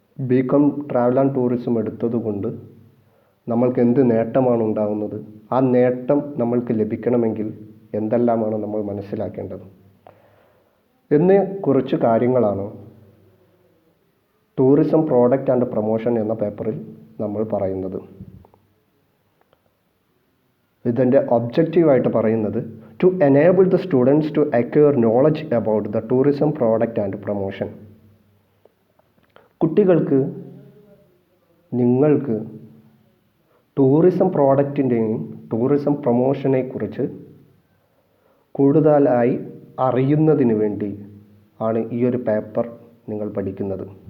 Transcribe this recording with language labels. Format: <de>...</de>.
<ml>BCom travel and tourism എടുത്തതുകൊണ്ട് നമ്മൾക്ക് എന്ത് നേട്ടമാണ് ഉണ്ടാകുന്നത്, ആ നേട്ടം നമ്മൾക്ക് ലഭിക്കണമെങ്കിൽ എന്തെല്ലാമാണ് നമ്മൾ മനസ്സിലാക്കേണ്ടത് എന്നീ കുറച്ച് കാര്യങ്ങളാണ് ടൂറിസം പ്രോഡക്റ്റ് ആൻഡ് പ്രൊമോഷൻ എന്ന പേപ്പറിൽ നമ്മൾ പറയുന്നത്. ഇതിൻ്റെ ഒബ്ജക്റ്റീവായിട്ട് പറയുന്നത്</ml> <en>to enable the students to acquire knowledge about the tourism product and promotion.</en> <ml>കുട്ടികൾക്ക് നിങ്ങൾക്ക് ടൂറിസം പ്രോഡക്റ്റിൻ്റെയും ടൂറിസം പ്രൊമോഷനെ കുറിച്ച് കൂടുതലായി അറിയുന്നതിന് വേണ്ടി ആണ് ഈ ഒരു പേപ്പർ നിങ്ങൾ പഠിക്കുന്നത്.</ml>